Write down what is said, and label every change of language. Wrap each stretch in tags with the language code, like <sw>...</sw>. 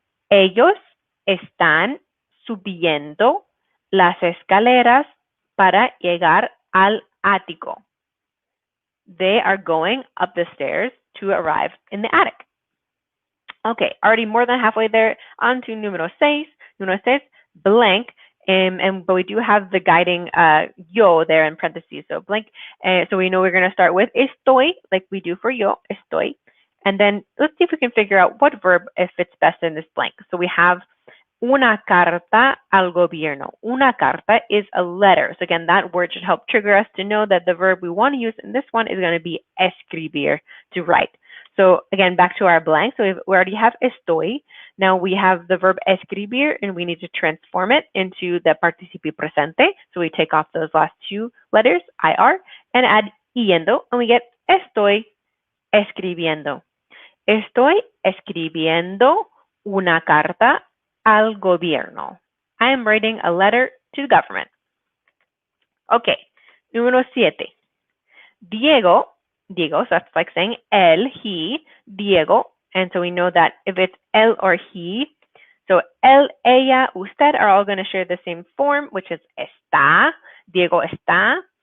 <es>Ellos están subiendo las escaleras para llegar al ático.</es> <en>They are going up the stairs to arrive in the attic. Okay, already more than halfway there. On to número 6. Número 6, blank. But we do have the guiding yo there in parentheses. So blank. So we know we're going to start with estoy, like we do for yo, estoy. And then let's see if we can figure out what verb fits best in this blank. So we have</en> <es>una carta al gobierno. Una carta</es> <en>is a letter. So again, that word should help trigger us to know that the verb we want to use in this one is going to be escribir, to write. So again, back to our blank. So we already have estoy. Now we have the verb escribir, and we need to transform it into the participio presente. So we take off those last two letters, IR, and add yendo, and we get</en> <es>estoy escribiendo. Estoy escribiendo una carta al gobierno.</es> <en>I am writing a letter to the government. Okay,</en> <es>número 7.</es> <en>Diego, so that's like saying él, he, Diego. And so we know that if it's él or he, so él, ella, usted are all going to share the same form, which is está.</en> <es>Diego está.</es>